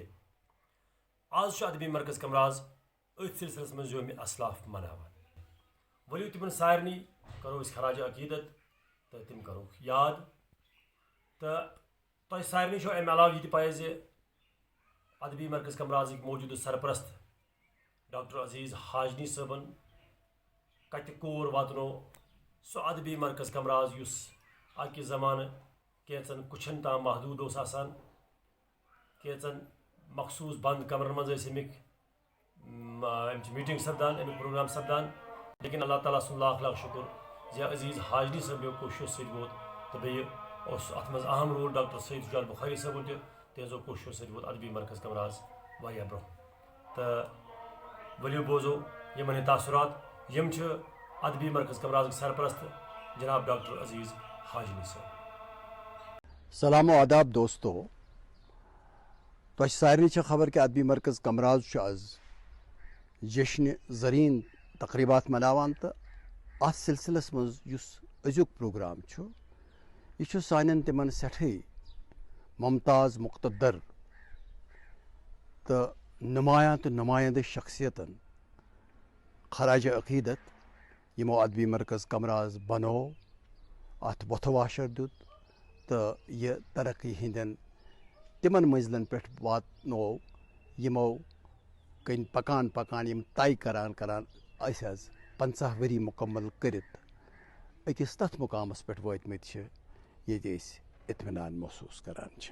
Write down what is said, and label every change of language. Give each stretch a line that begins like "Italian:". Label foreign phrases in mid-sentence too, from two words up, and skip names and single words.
Kashmiri: آز ادبی مرکز کمراز ات سلسلس مز یوم اسلاف مناوان. ولو تمن سارنی کرو اس خراج عقیدت تو تم کرو یاد. تو تہ سارنی امہ علاوہ یہ پے زِ ادبی مرکز کمرازک موجودہ سرپرست ڈاکٹر عزیز حاجنی صٲبن کتہ کور واتنو سہ ادبی مرکز کمراز یس اکہ زمانہ کینچن کچھن تام محدود اوس آسان، کینچن مخصوص بند کمرن مز امچ میٹنگ سپدان، امیک پروگرام سپدان. لیکن اللہ تعالیٰ سن لاکھ لاکھ شکر زِ عزیز حاجنی صٲبیو کوششو سۭتۍ ووت تو بیٚیہِ اس ات مز اہم رول ڈاکٹر سید سجاد بخاری صٲبن تہذو کوششو سۭتۍ ووت ادبی مرکز کمراز واریاہ برونٛہہ. تو ؤلِو بوزو یمن ہٕنٛدۍ تاثرات یم ادبی مرکز کمرازک سرپرست جناب ڈاکٹر عزیز حاجنی صٲب. سلام و آداب دوستو. تہ سارنی خبر کہ ادبی مرکز کمراز آز جشن زرین تقریبات مناوان تو ات سلسلس مز یس أزیُک پروگرام یہ سان تمن سٹھے ممتاز مقتدر تو نمایاں تو نمائندہ شخصیتن خراج عقیدت یمو ادبی مرکز کمراز بنو ات وتھ واشر دیت تو یہ ترقی ہندین تمن منزلن پہ واتنو یمو کن پکان پکان یم طے کران اس 50 ؤری مکمل کرت اکس تتھ مقامس پہ وٲتمٕتۍ چھِ ییٚتہِ أسۍ اطمینان محسوٗس کران چھِ.